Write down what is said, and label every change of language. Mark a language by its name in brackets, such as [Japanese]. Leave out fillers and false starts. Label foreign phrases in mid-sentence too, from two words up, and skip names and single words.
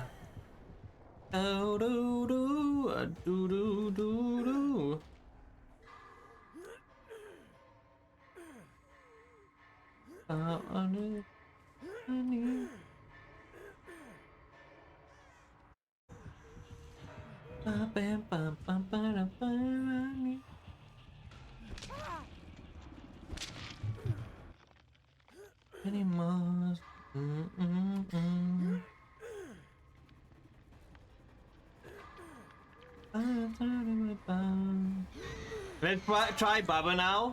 [English] Do do do do do do do. Honey. Bum bum bum bum bum bum. Anymore. Let's try Baba now.